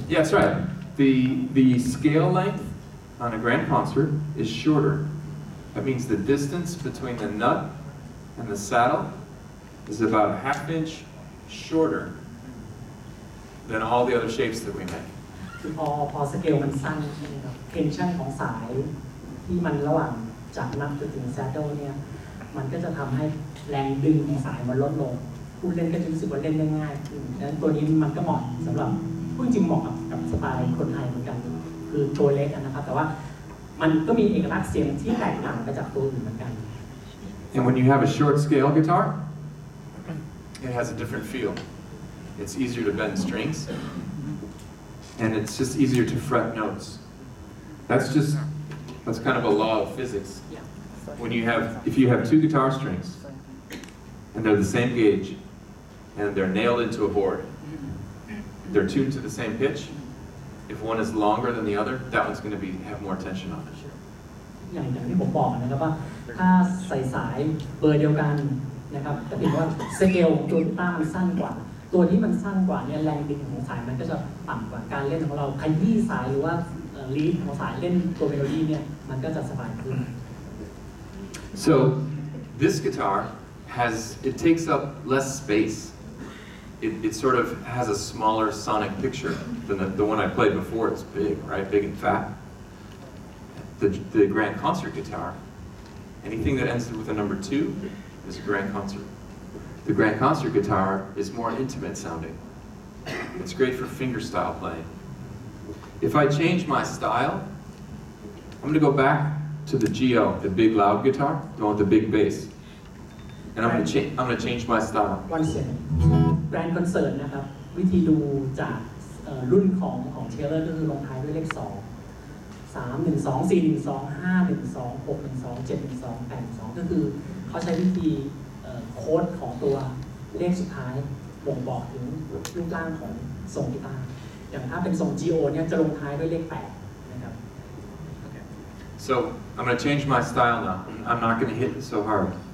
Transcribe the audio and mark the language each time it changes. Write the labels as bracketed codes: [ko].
[en] Yeah, that's right. The scale length on a Grand Concert is shorter. That means the distance between the nut and the saddle is about a ½ inch shorter than all the other shapes that we make. [th] คือพอสเกลมันสั้นใช่ไหมครับเทนชั่นของสายที่มันระหว่างจากนับจนถึงแซดเดิลเนี่ยมันก็จะทำให้แรงดึงของสายมันลดลงผู้เล่นก็จะรู้สึกว่าเล่นได้ง่ายขึ้นดังนั้นตัวนี้มันก็เหมาะสำหรับผู้จริงเหมาะกับสไตล์คนไทยเหมือนกันคือตัวเล็กนะครับแต่ว่ามันก็มีเอกลักษณ์เสียงที่แตกต่างไปจากตัวอื่นเหมือนกัน [en] And when you have a short scale guitar, it has a different feel. It's easier to bend strings, and it's just easier to fret notes. That's kind of a law of physics. If you have two guitar strings, and they're the same gauge, and they're nailed into a board, they're tuned to the same pitch. If one is longer than the other, that one's going to have more tension on it. [th] อย่างที่ผมบอกนะครับว่าถ้าใส่สายเบอร์เดียวกันนะครับจะเห็นว่าสเกลของตัวกีตาร์มันสั้นกว่าตัวที่มันสั้นกว่าเนี่ยแรงดึงของสายมันก็จะต่ำกว่าการเล่นของเราขยี้สายหรือว่าลีดของสายเล่นตัวเมโลดี้เนี่ยมันก็จะสบายขึ้น [en] So this guitar it takes up less space. It sort of has a smaller sonic picture than the one I played before. It's big, right? Big and fat. The Grand Concert guitar, anything that ends with a number 2 is a Grand Concert. The Grand Concert guitar is more intimate sounding. It's great for fingerstyle playing. If I change my style, I'm going to go back to the GO, the big loud guitar, the one with the big bass. And I'm going to change my style. One second. [th] Grand Concert นะครับวิธีดูจากรุ่นของเทเลอร์ก็คือลงท้ายด้วยเลข2 3 1 2 4 1 2 5 1 2 6 1 2 7 1 2 8 1 2ก็คือเขาใช้วิธีโค้ดของตัวเลขสุดท้ายบ่งบอกถึงรูปร่างของทรงกีตาร์อย่างถ้าเป็นทรง GO เนี่ยจะลงท้ายด้วยเลข8นะครับ [en] So I'm going to change my style now. I'm not going to hit it so hard.